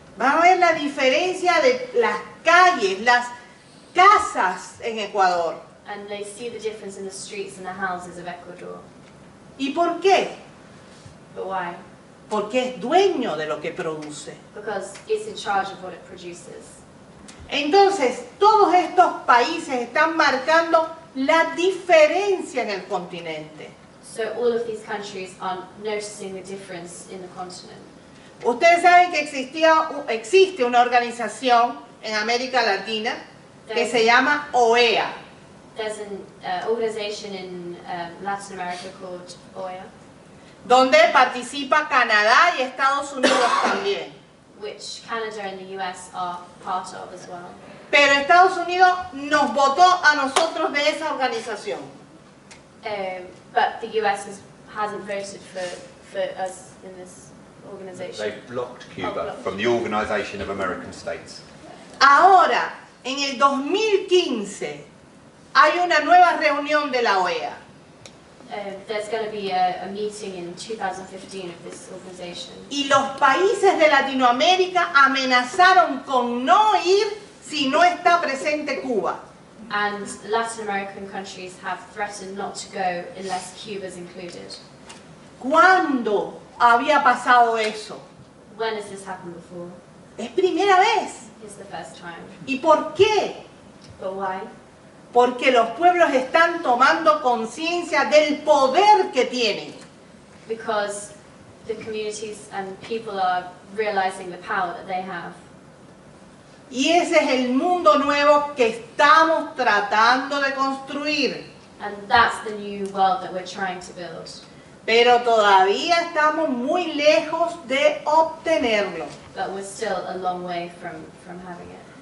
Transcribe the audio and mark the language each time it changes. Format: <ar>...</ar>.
<es>van a ver la diferencia de las calles, las casas en Ecuador.</es> <en>And they see the difference in the streets and the houses of Ecuador.</en> <es>¿Y por qué?</es> <en>But why?</en> <es>Porque es dueño de lo que produce.</es> <en>Because it's in charge of what it produces.</en> <es>Entonces, todos estos países están marcando la diferencia en el continente.</es> <en>So all of these countries are noticing the difference in the continent.</en> <es>Ustedes saben que existe una organización en América Latina que se llama OEA.</es> <en>There's an organization in Latin America called OEA,</en> <es>donde participa Canadá y Estados Unidos también.</es> <en>which Canada and the US are part of as well.</en> <es>Pero Estados Unidos nos votó a nosotros de esa organización.</es> <en>But the US hasn't voted for us in this organization. They've blocked Cuba from the Organisation of American States.</en> <es>Ahora, en el 2015 hay una nueva reunión de la OEA.</es> <en>There's going to be a meeting in 2015 of this organization.</en> <es>Y los países de Latinoamérica amenazaron con no ir si no está presente Cuba.</es> <en>And Latin American countries have threatened not to go unless Cuba's included.</en> <es>¿Cuándo había pasado eso?</es> <en>When has this happened before?</en> <es>Es primera vez.</es> <en>It's the first time.</en> <es>¿Y por qué?</es> <en>But why?</en> <es>Porque los pueblos están tomando conciencia del poder que tienen.</es> <en>Because the communities and people are realizing the power that they have.</en> <es>Y ese es el mundo nuevo que estamos tratando de construir.</es> <en>And that's the new world that we're trying to build.</en> <es>Pero todavía estamos muy lejos de obtenerlo.</es> <en>But we're still a long way from having it.</en>